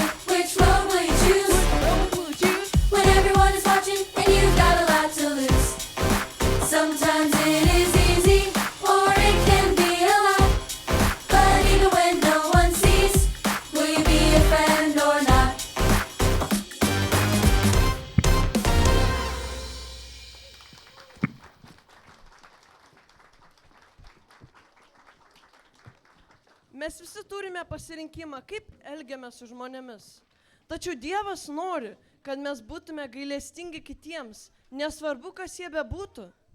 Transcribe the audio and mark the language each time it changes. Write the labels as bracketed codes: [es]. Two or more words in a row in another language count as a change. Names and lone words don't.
[en] Which road will you choose? Road will you choose? When everyone is watching and you've got a lot to lose. Sometimes it is easy, or it can be a lot. But even when no one sees, will you be a friend or not? [lt] Mes visi turime pasirinkimą, kaip elgiamės su žmonėmis. Tačiau Dievas nori, kad mes būtume gailestingi kitiems, nesvarbu, kas jie bebūtų.